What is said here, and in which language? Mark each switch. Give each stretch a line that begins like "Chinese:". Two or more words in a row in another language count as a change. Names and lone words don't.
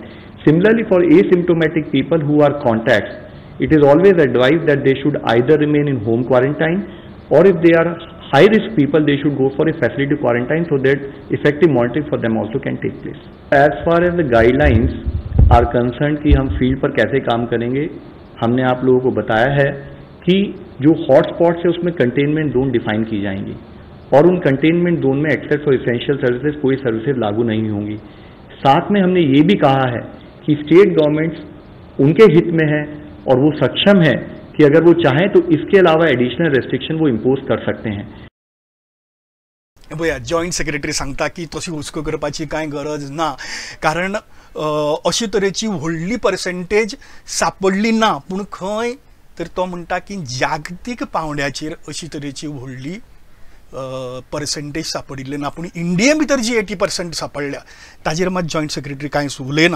English: Similarly, for asymptomatic people who are contacts, it is always advised that they should either remain in home quarantine, or if they are high risk people, they should go for a facility quarantine so that effective monitoring for them also can take place. As far as the guidelines are concerned
Hindi: कि हम फील्ड पर कैसे काम करेंगे, हमने आप लोगों को बताया है कि जो
English: hot spots
Hindi: है उसमें
English: containment zone
Hindi: डिफाइन की जाएंगी और उन
English: containment zone
Hindi: में
English: except for essential services
Hindi: कोई सर्विसेज लागू नहीं होंगी। साथ में हमने ये भी कहा है कि
English: state governments
Hindi: उनके हित में है और वो सक्षम है कि अगर वो चाहें तो इसके अलावा
English: additional restriction
Hindi: वो इम्पोज कर सकते हैं।
Konkani: पळया,
English: joint secretary
Konkani: सांगता की तशी हुस्को करपाची कांय गरज ना, कारण अशे तरेची व्हडली पर्सेंटेज सापडली ना। पूण खंय तर तो म्हणटा की जागतीक पांवड्याचेर अशी तरेची व्हडली पर्सेंटेज सापडिल्ले ना, पूण इंडिये भितर जी 80% सापडल्या ताजेर मात
English: joint secretary
Konkani: कांय उलयना।